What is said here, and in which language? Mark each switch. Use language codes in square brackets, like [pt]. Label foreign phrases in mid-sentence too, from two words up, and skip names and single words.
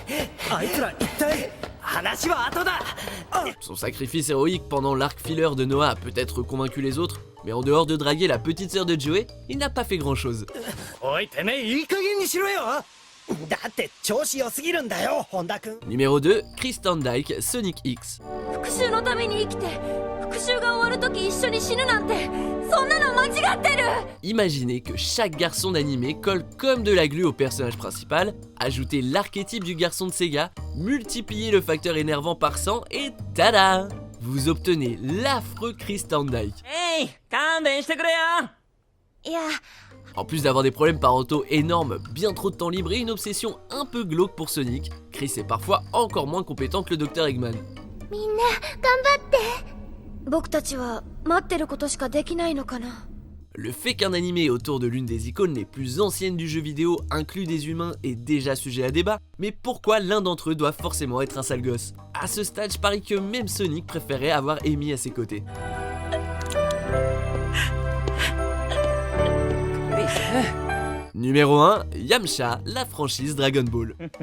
[fr] Son sacrifice héroïque pendant l'arc filler de Noah a peut-être convaincu les autres, mais en dehors de draguer la petite sœur de Joey, il n'a pas fait grand chose. Numéro 2, Chris Thorndike, Sonic X. [ja] 復讐のために生きて復讐が終わるとき一緒に死ぬなんてそんなの間違ってる。 [fr] Imaginez que chaque garçon d'animé colle comme de la glu au personnage principal, ajoutez l'archétype du garçon de Sega, multipliez le facteur énervant par 100 et tada! Vous obtenez l'affreux Chris Thorndike. [ja] いや [fr] En plus d'avoir des problèmes parentaux énormes, bien trop de temps libre et une obsession un peu glauque pour Sonic, Chris est parfois encore moins compétent que le Dr Eggman. [ja] みんな頑張って。僕たちは待ってることしかできないのかな。 [fr] Le fait qu'un animé autour de l'une des icônes les plus anciennes du jeu vidéo inclut des humains est déjà sujet à débat, mais pourquoi l'un d'entre eux doit forcément être un sale gosse? À ce stade, je parie que même Sonic préférait avoir Amy à ses côtés. Numéro 1, Yamcha, la franchise Dragon Ball.